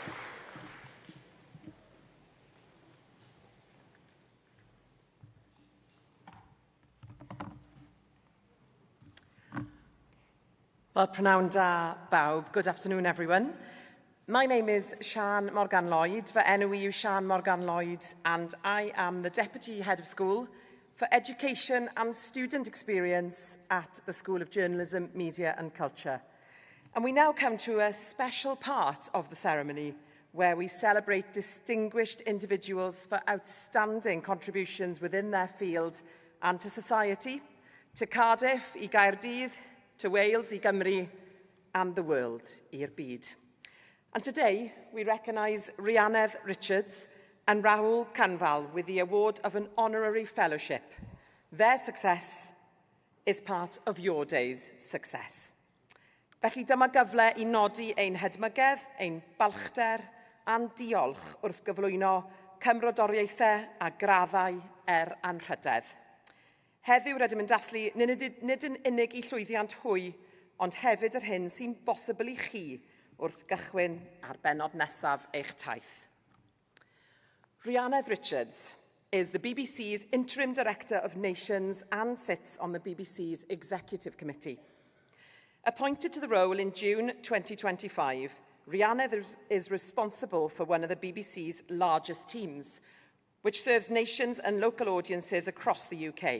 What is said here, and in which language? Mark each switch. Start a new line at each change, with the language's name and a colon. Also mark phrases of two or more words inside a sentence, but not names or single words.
Welsh: Well, prynawn da bawb.
English: Good afternoon, everyone. My name is Sian Morgan-Lloyd,
Welsh: fy enw yw Sian Morgan-Lloyd,
English: and I am the Deputy Head of School for Education and Student Experience at the School of Journalism, Media and Culture. And we now come to a special part of the ceremony where we celebrate distinguished individuals for outstanding contributions within their field and to society, to Cardiff, I Gaerdydd, to Wales, I Gymru, and the world,
Welsh: i'r byd.
English: And today, we recognise Rhianedd Richards and Raoul Canval with the award of an honorary fellowship. Their success is part of your day's success.
Welsh: Felly dyma gyfle I nodi ein hedmygedd, ein balchder a'n diolch wrth gyflwyno cymrodoriaethau a graddau anrhydedd. Heddiw rydym yn dathlu nid yn unig I llwyddiant hwy, ond hefyd yr hyn sy'n bosibl I chi wrth gychwyn ar bennod nesaf eich taith.
English: Rhianedd Richards is the BBC's Interim Director of Nations and sits on the BBC's Executive Committee. Appointed to the role in June 2025, Rhianedd is responsible for one of the BBC's largest teams, which serves nations and local audiences across the UK.